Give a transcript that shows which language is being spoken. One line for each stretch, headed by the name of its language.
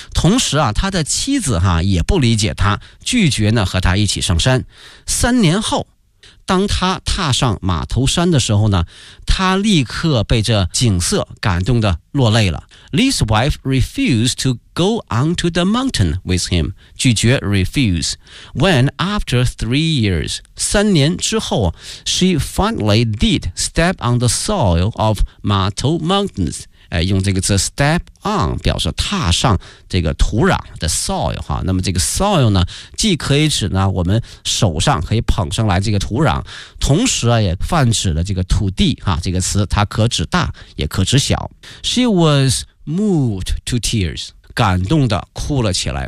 Chinese: 同时啊，他的妻子哈、啊、也不理解他，拒绝呢和他一起上山。三年后，当他踏上马头山的时候呢，他立刻被这景色感动得落泪了。
English: Lee's wife refused to go onto the mountain with him，
Chinese: 拒绝
English: refuse。 When after 3 years，
Chinese: 三年之后
English: ，she finally did step on the soil of Mato Mountains。
Chinese: 用这个词 step on 表示踏上这个土壤的 soil 哈，那么这个 soil 呢，既可以指呢我们手上可以捧上来这个土壤，同时啊也泛指了这个土地哈，这个词它可指大也可指小。
English: She was moved to tears，
Chinese: 感动的哭了起来。